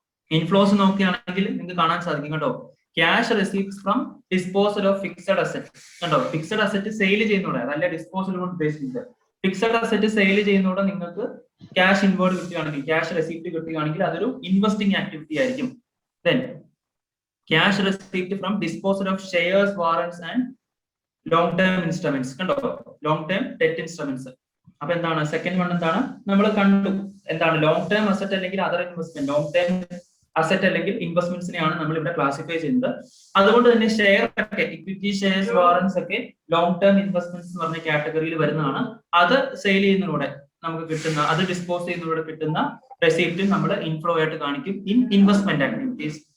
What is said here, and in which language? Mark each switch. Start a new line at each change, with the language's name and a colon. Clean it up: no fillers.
Malayalam: Inflows നോക്കുകയാണെങ്കിൽ നിങ്ങൾക്ക് കാണാൻ സാധിക്കും കേട്ടോ.
English: Cash receives from disposal of fixed asset.
Malayalam: കണ്ടോ, ഫിക്സഡ് അസറ്റ് സെയിൽ ചെയ്യുന്നതോടെ, അതല്ല ഡിസ്പോസൽ കൊണ്ട് ഉദ്ദേശിക്കുന്നത്. ഫിക്സഡ് അസറ്റ് സെയിൽ ചെയ്യുന്നതോടെ നിങ്ങൾക്ക് ക്യാഷ് ഇൻവേർഡ് കിട്ടുകയാണെങ്കിൽ, ക്യാഷ് റെസിപ്റ്റ് കിട്ടുകയാണെങ്കിൽ അതൊരു ഇൻവെസ്റ്റിംഗ് ആക്ടിവിറ്റി ആയിരിക്കും.
English: Then cash received from disposal of shares, warrants and long term instruments.
Malayalam: കണ്ടോ, long term debt instruments. അപ്പൊ എന്താണ് സെക്കൻഡ് വൺ? എന്താണ് നമ്മൾ കണ്ടു? എന്താണ് ലോങ് ടേം അസറ്റ് അല്ലെങ്കിൽ other investment. Long term asset അല്ലെങ്കിൽ ഇൻവെസ്റ്റ്മെന്റ്സിനെയാണ് നമ്മൾ ഇവിടെ ക്ലാസിഫൈ ചെയ്യുന്നത്. അതുകൊണ്ട് തന്നെ ഷെയർ ഒക്കെ, ഇക്വിറ്റി ഷെയർസ്, വാറന്റ്സ് ഒക്കെ ലോങ് ടേം ഇൻവെസ്റ്റ്മെന്റ്സ് എന്ന് പറഞ്ഞ കാറ്റഗറിയിൽ വരുന്നതാണ്. അത് സെയിൽ ചെയ്യുന്നതിലൂടെ നമുക്ക് കിട്ടുന്ന, അത് ഡിസ്പോസ് ചെയ്യുന്നതിലൂടെ കിട്ടുന്ന റെസിപ്റ്റ് നമ്മൾ ഇൻഫ്ലോ ആയിട്ട് കാണിക്കും
English: In investment activities.